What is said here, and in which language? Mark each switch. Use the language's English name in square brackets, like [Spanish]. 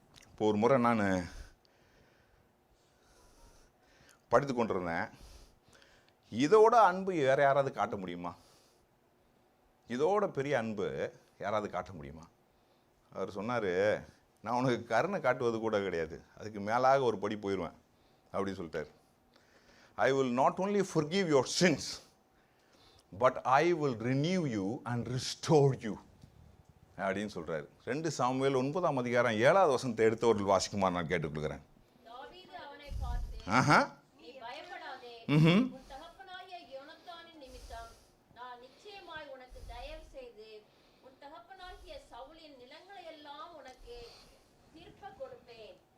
[Tamil] இப்போ ஒரு முறை நான் படித்து கொண்டிருந்தேன். இதோட அன்பு வேற யாராவது காட்ட முடியுமா? இதோட பெரிய அன்பு யாராவது காட்ட முடியுமா? அவர் சொன்னார், நான் உனக்கு கருணை காட்டுவது கூட கிடையாது, அதுக்கு மேலாக ஒரு படி போயிடுவேன் அப்படின்னு சொல்லிட்டார். [English] I will not only forgive your sins, but I will renew you and restore you [Tamil] அப்படின்னு சொல்றாரு. 2 சாமுவேல் 9ஆம் அதிகாரம் 7வது வசனத்தை எடுத்தவர்கள் வாசிக்குமாறு நான் கேட்டுக்கொள்கிறேன். தாவீது அவனை பார்த்து, நீ பயப்படாதே, உன் தகப்பனாகிய யோனத்தானின் நிமித்தம் நான் நிச்சயமாய் உனக்கு தயவு செய்து உன் தகப்பனாகிய சவுலின் நிலங்களை எல்லாம் உனக்கு திருப்ப கொடுப்பேன்.